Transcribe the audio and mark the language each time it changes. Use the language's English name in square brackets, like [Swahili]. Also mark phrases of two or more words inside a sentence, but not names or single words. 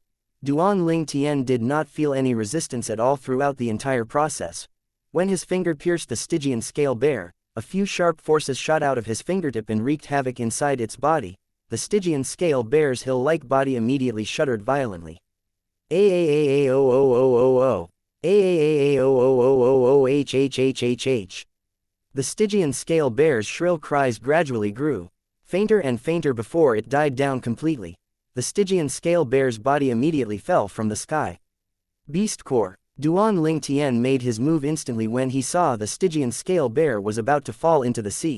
[English] Duan Lingtian did not feel any resistance at all throughout the entire process. When his finger pierced the Stygian scale bear, a few sharp forces shot out of his fingertip and wreaked havoc inside its body. The Stygian scale bear's hill-like body immediately shuddered violently. A-A-A-A-O-O-O-O-O. A-A-A-A-O-O-O-O-H-H-H-H-H. The Stygian scale bear's shrill cries gradually grew, fainter and fainter before it died down completely. The Stygian scale bear's body immediately fell from the sky. Beast Core. Duan Lingtian made his move instantly when he saw the Stygian scale bear was about to fall into the sea.